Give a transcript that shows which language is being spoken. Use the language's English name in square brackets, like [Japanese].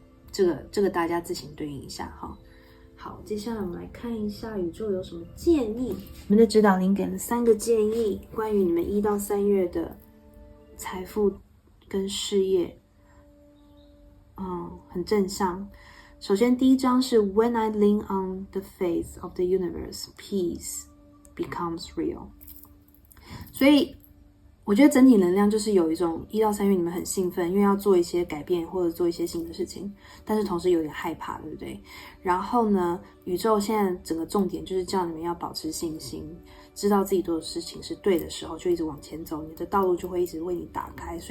[Chinese] 这个大家自行对应一下哈。好，接下来我们来看一下宇宙有什么建议。我们的指导灵给了3个建议，关于你们1到3月的财富跟事业，很正向。首先第一章是 [English] When I lean on the faith of the universe, peace becomes real。 [Chinese] 所以我觉得整体能量就是有一种1到3月你们很兴奋，因为要做一些改变或者做一些新的事情，但是同时有点害怕，对不对？然后呢，宇宙现在整个重点就是叫你们要保持信心，知道自己做的事情是对的时候，就一直往前走，你的道路就会一直为你打开。